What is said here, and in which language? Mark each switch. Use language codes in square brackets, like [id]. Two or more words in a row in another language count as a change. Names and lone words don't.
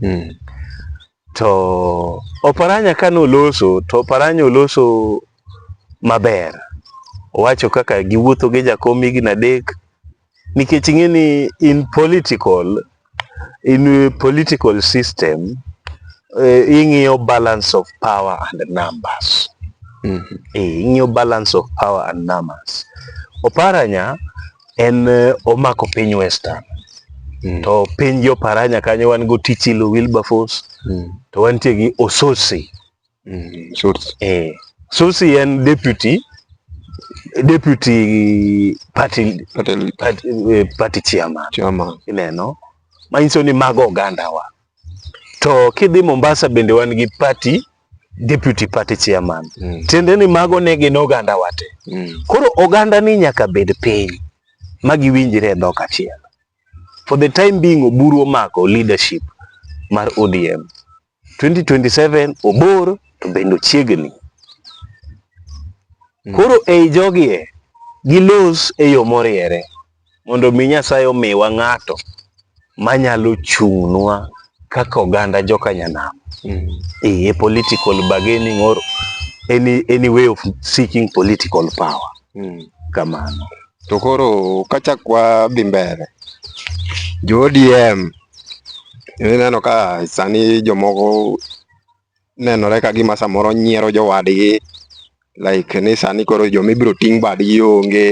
[luo] To Oparanya kanoloso, to Oparanya oloso maber. Owacho kaka giwuotho gi jakom higni 3, nikech ing'eni [en] in political system, [luo] ing'iyo [en] balance of power and numbers. Ing'iyo balance of power and numbers. [luo] Oparanya en omako piny Western. To piny Oparanya kanyo wan go Tichilo Wilberforce, to wantie gi Ososi. [en] Sosi en deputy party chairman. [luo] Ineno? Manyiso ni mago oganda wa. To kidhi Mombasa bende wan gi [en] deputy party chairman. [luo] Tiende ni mago ne gin oganda wate. Koro oganda ni nyaka bed piny magiwinjre e dhok achiel. [en] For the time being, [luo] Oburu omako leadership mar ODM. 2027 obor to bendo chiegni. Koro ei jogie gilos e yo moriere mondo mi Nyasaye omiwa ng'ato manyalo chung'nwa kaka oganda jokanyanam. [en] A political bargaining or any way of seeking political power. [luo] Kamano. To koro kachakwa dhi mbele, jo ODM ineno ka sani jomoko nenore ka gima samoro nyiero jowadgi, like ni sani koro jomibiro ting' badgi onge.